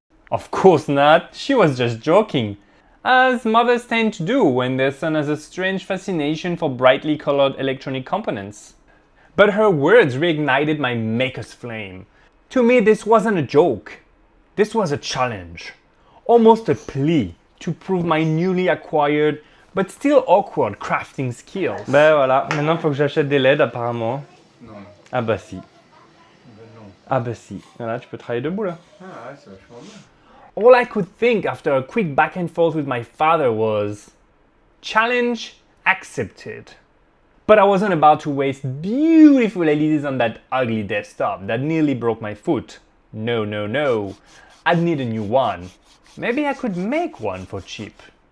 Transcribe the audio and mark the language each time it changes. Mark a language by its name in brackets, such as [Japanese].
[English] Of course not, she was just joking. As mothers tend to do when their son has a strange fascination for brightly colored electronic components. But her words reignited my maker's flame. To me, this wasn't a joke. This was a challenge. Almost a plea to prove my newly acquired but still awkward crafting skills. [French] Ben voilà, maintenant il faut que j'achète des LED apparemment. Non. Ah bah si. Ben non. Ah bah si. Voilà, tu peux travailler debout là. Ah ouais, c'est vachement bien. [English] All I could think after a quick back and forth with my father was, challenge accepted. But I wasn't about to waste beautiful LEDs on that ugly desktop that nearly broke my foot. No, no, no. I'd need a new one. Maybe I could make one for cheap.